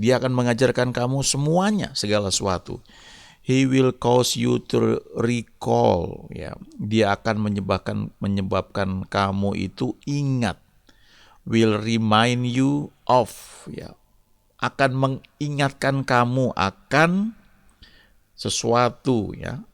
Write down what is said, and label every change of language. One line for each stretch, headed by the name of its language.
Indonesian: Dia akan mengajarkan kamu semuanya, segala sesuatu.
English: He will cause you to recall, ya.
Indonesian: Dia akan menyebabkan kamu itu ingat.
English: Will remind you of,
Indonesian: ya. Akan mengingatkan kamu akan sesuatu, ya.